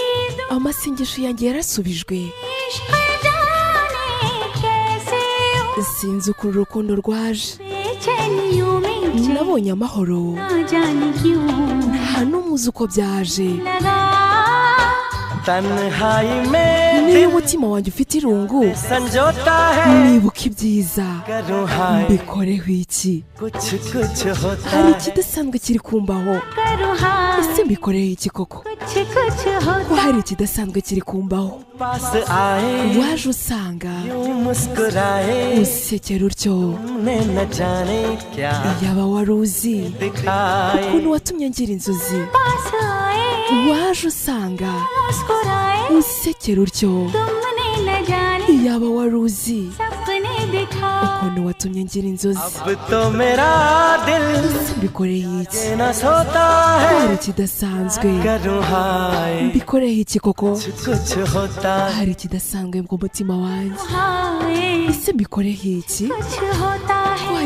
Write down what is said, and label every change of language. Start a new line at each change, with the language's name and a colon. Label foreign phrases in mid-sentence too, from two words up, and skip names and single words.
Kinyarwanda: amasengesho yanjye yarasubijwe
Hindi: इश्क जाने कैसे
Kinyarwanda: sinzi ukuntu urukundo rwaje
Hindi: बेचैनियों में
Kinyarwanda: nabonye amahoro
Hindi: ना जाने क्यों
Kinyarwanda: nta n'umwe uzi uko byaje
Hindi: लगा तन्हाई में
Kinyarwanda: niba umutima wanjye ufite irungu
Hindi: संजोता है
Kinyarwanda: nibuka ibyiza
Hindi: करूँ हाय
Kinyarwanda: mbikoreho iki
Hindi: कुछ कुछ होता
Kinyarwanda: hari
Hindi: है
Kinyarwanda: ikidasanzwe kiri kumbaho
Hindi: करूँ हाय
Kinyarwanda: ese mbikoreho iki koko
Hindi: कुछ कुछ
Kinyarwanda: ko
Hindi: होता
Kinyarwanda: hari ikidasanzwe kiri kumbaho
Hindi: पास आए
Kinyarwanda: waje usanga
Hindi: यूं मुस्कुराए
Kinyarwanda: unsekera utyo
Hindi: तुमने न जाने क्या
Kinyarwanda: iyaba wari uzi
Hindi: दिखाए
Kinyarwanda: ukuntu watumye ngira inzozi
Hindi: पास आए
Kinyarwanda: waje usanga
Hindi: मुस्कुराए
Kinyarwanda: unsekera utyo
Hindi: तुमने न जाने
Kinyarwanda: iyaba wari uzi
Hindi: सपने दिखाए
Kinyarwanda: ukuntu watumye ngira inzozi
Hindi: अब तो मेरा दिल
Kinyarwanda: ese mbikoreho iki
Hindi: न सोता
Kinyarwanda: hari
Hindi: है
Kinyarwanda: ikidasanzwe
Hindi: करूँ हाय
Kinyarwanda: mbikoreho iki koko
Hindi: कुछ होता है
Kinyarwanda: hari ikidasanzwe mu mutima wanjye
Hindi: हाय
Kinyarwanda: ese mbikoreho iki
Hindi: कुछ होता
Kinyarwanda: ko
Hindi: है